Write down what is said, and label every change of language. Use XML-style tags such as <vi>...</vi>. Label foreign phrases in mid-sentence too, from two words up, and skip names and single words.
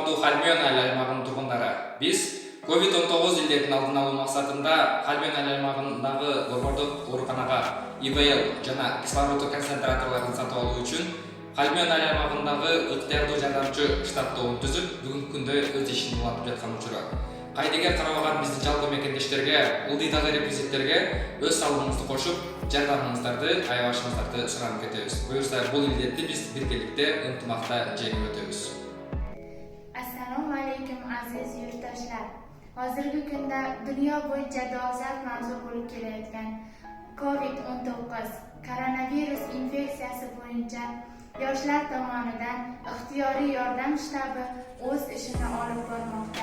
<ky>Хальмион аймагынын тургундары. Биз COVID-19 илдетин алдын алуу максатында Хальмион аймагындагы борбордук ооруканага ИВЛ жана кислород концентраторлорун сатып алуу үчүн Хальмион аймагындагы ыктыярдуу жардамчы штаттоон түзүп, бүгүнкү күндө өз ишин улантып жаткан учуру. Кайдыгер карабаган биздин жалпы мекендештерге, ылдыйдагы реквизиттерге өз салымыңызды кошуп, жардамыңыздарды аябашыңыздарды суранып кетебиз. Буюрса, бул илдетти биз биргеликте ынтымакта жеңип өтөбүз.</ky> <uz>Assalomu alaykum aziz yurtdoshlar. Hozirgi kunda dunyo bo'yicha dolzarb mavzu bo'lib kelayotgan COVID-19 koronavirus infeksiyasi bo'yicha yoshlar tomonidan ixtiyoriy yordam shtabi o'z ishini olib bormoqda.</uz>